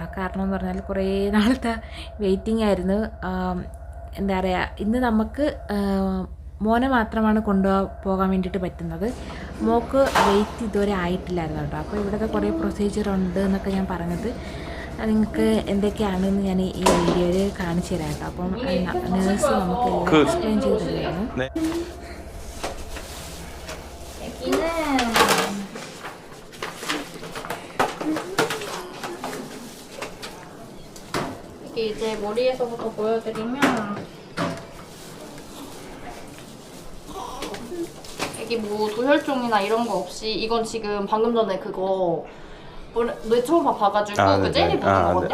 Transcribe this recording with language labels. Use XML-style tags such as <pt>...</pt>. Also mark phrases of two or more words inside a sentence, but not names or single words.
<ml>കാരണം എന്ന് പറഞ്ഞാൽ കുറേ നാളത്തെ വെയിറ്റിംഗ് ആയിരുന്നു. എന്താ പറയുക, ഇന്ന് നമുക്ക് മോനെ മാത്രമാണ് കൊണ്ടുപോകാൻ വേണ്ടിയിട്ട് പറ്റുന്നത്. മോക്ക് വെയിറ്റ് ഇതുവരെ ആയിട്ടില്ലായിരുന്നു കേട്ടോ. അപ്പോൾ ഇവിടുത്തെ കുറേ പ്രൊസീജിയർ ഉണ്ട് എന്നൊക്കെ ഞാൻ പറഞ്ഞത് നിങ്ങൾക്ക് എന്തൊക്കെയാണെന്ന് ഞാൻ ഈ വീഡിയോയിൽ കാണിച്ചു തരാം കേട്ടോ. അപ്പം നേഴ്സ് നമുക്ക് എല്ലാം എക്സ്പ്ലെയിൻ ചെയ്ത് തരുന്നു.</ml> <ko>이제 머리에서부터 보여드리면 여기 뭐 도혈종이나 이런 거 없이 이건 지금 방금 전에 그거 뇌초음파 봐가지고 그 젤리 묻은 거거든요.</ko>